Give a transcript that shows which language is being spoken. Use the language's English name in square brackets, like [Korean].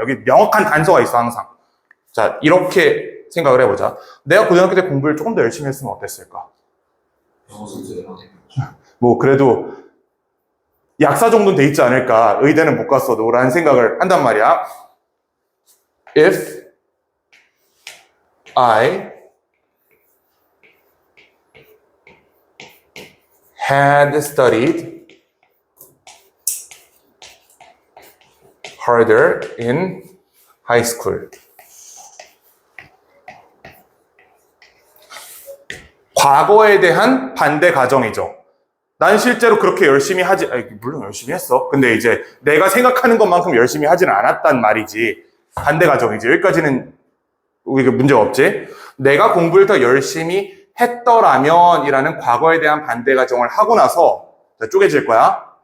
[Korean] 여기 명확한 단서가 있어, 항상. 자, 이렇게 생각을 해보자. 내가 고등학교 때 공부를 조금 더 열심히 했으면 어땠을까? 뭐, 그래도 약사 정도는 돼 있지 않을까? 의대는 못 갔어도 라는 생각을 한단 말이야. [English] If I had studied harder in high school. [Korean] 과거에 대한 반대 가정이죠. 난 실제로 그렇게 열심히 물론 열심히 했어. 근데 이제 내가 생각하는 것만큼 열심히 하지는 않았단 말이지. 반대 가정이지. 여기까지는 우리가 문제가 없지. 내가 공부를 더 열심히 했더라면 이라는 과거에 대한 반대 가정을 하고 나서 쪼개질 거야.